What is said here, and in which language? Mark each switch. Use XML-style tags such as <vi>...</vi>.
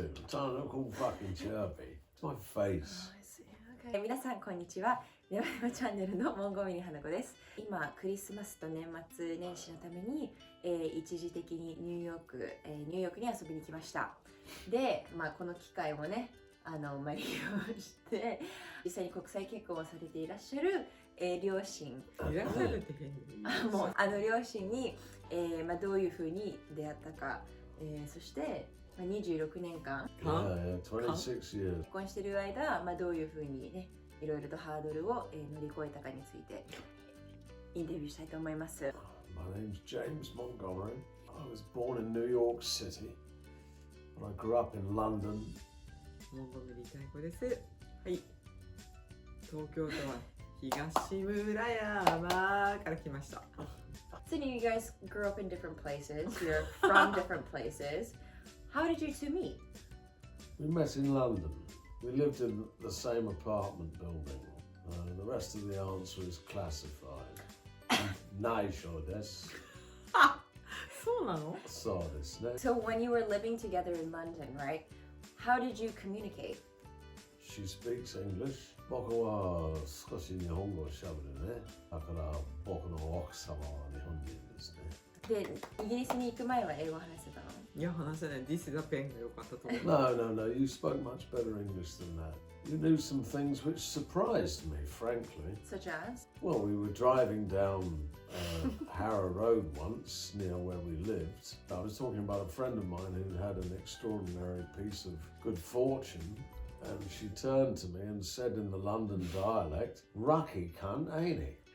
<en>I'm trying to look all fucking chirpy. It's my face. I see. Okay.</en> <ja>皆さんこんにちは。ネバネバチャンネルのモンゴメリー花子です。今クリスマスと年末年始のために、一時的にニューヨークに遊びに来ました。で、この機会をね、利用して実際に国際結婚をされていらっしゃる、両親いらっしゃるって変にもう両親に、どういうふうに出会ったか、そして、26年間</ja> <en>26 years.</en> <ja>結婚している間、どういうふうにねいろいろとハードルを、乗り越えたかについてインタビューしたいと思います。</ja> <en>My name's James Montgomery. I was born in New York City, but I grew up in London.</en> <ja>モンゴメリー太鼓です。はい。東京都は東村山から来ました。</ja> <en>So you guys grew up in different places. You're from different places. How did you two meet? We met in London. We lived in the same apartment building. The rest of the answer is classified.</en> <ja>内緒です。そうなの？そうですね。</ja> <en>So when you were living together in London, right? How did you communicate? She speaks English.</en> <ja>僕は少し日本語を喋るね。だから僕の奥様は日本人ですね。で、イギリスに行く前は英語を話せたの？いや、話せない。</ja> <en>This is a pen</en> <ja>が良かったと思う。</ja> <en>No. You spoke much better English than that. You knew some things which surprised me, frankly. Such as? Well, we were driving down Harrow Road once, near where we lived. I was talking about a friend of mine who had an extraordinary piece of good fortune, and she turned to me and said in the London dialect, "Rucky cunt, ain't he?"</en>